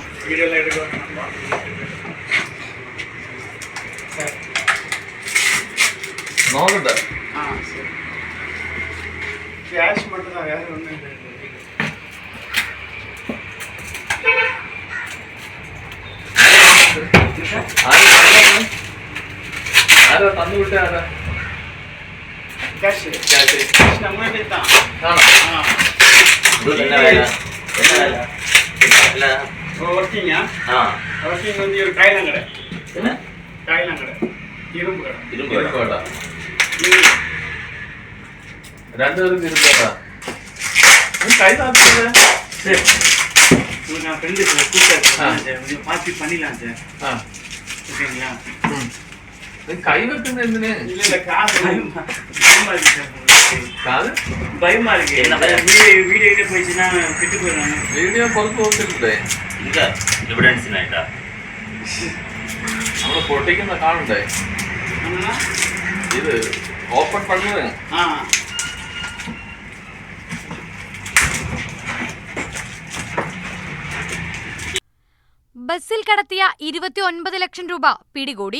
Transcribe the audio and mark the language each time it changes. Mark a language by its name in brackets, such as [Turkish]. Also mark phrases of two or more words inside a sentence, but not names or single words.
[Malayalam] നോക്കട്ടെ. [Tamil] ക്യാഷ് மட்டும்தான், வேற ஒண்ணும் இல்லை. [Malayalam] ആരോ തന്നു വിട്ട ആരാ? ക്യാഷ് നമ്മുടെ தான். ആണോ? [Tamil] വർക്കിംഗ് வந்து ஒரு காய்லாம் கடை. என்ன காய்லாம் கடை? இரும்பு கடை. [Malayalam] ഇരുമ്പ് കട. രണ്ടുപേരും ഇരുമ്പ് കട. കൈ താത്തില്ല. [Tamil] நான் ஃப்ரெண்டு கூப்பிட்டு பார்த்து பண்ணிடலாம் சார். ஓகேங்களா? [Malayalam] കൈ വെക്കുന്ന എന്തിന്? [Tamil] இல்ல காது பயமா இருக்கு சார். [Malayalam] കാത് [Tamil] பயமா இருக்கு. வீடியோ போயிடுச்சுன்னா கெட்டு போயிடுறாங்க. [Malayalam] വീഡിയോ പുറത്ത് പോകത്തില്ലേ? ഇല്ല, എവിഡൻസിനായിട്ടാ നമ്മള് പൊട്ടിക്കുന്ന കാണണ്ടേ? [Tamil] இது ஓப்பன் பண்ணது. [Malayalam] ബസ്സിൽ കടത്തിയ 29 ലക്ഷം രൂപ പിടികൂടി.